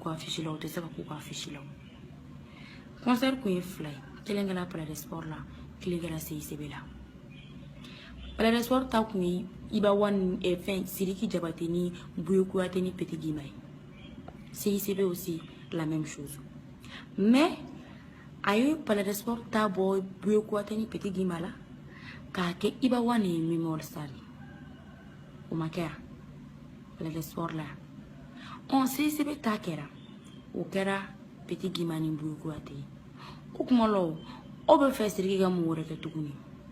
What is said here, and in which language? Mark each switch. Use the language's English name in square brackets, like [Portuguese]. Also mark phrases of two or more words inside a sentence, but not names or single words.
[Bambara] ka affiche la u tɛ se ka k'u ka affiche la concert kun ye fila ye kelen kɛra Palais des Sports la kelen kɛra CICB la Palais des Sports ta kun ye Iba One fɛn Sidiki Jabate ni Buye Kuyate ni Petit Guima ye CICB [French] aussi la même chose [Bambara] mais a ye Palais des Sports ta bɔ Buye Kuyate ni Petit Guima la k'a kɛ Iba One ye Mémorial Stade o ma kɛ Palais des Sports la on CICB ta kɛra o kɛra Petit Guima ni Buye Kuyate o kuma la o bɛ fɛ Sidiki ka mun wɛrɛ kɛ tuguni